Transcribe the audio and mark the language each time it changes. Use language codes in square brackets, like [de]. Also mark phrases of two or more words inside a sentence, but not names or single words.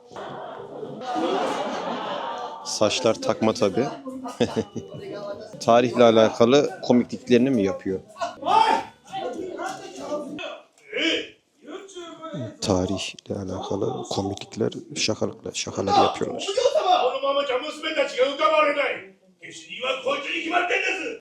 [tr] Saçlar takma tabii. Tarihle alakalı komikliklerini mi yapıyor? Tarihle alakalı komiklikler, şakalar yapıyorlar. [ja] このままじゃ娘たちが浮かばれない。下手人はこいつに決まってんです。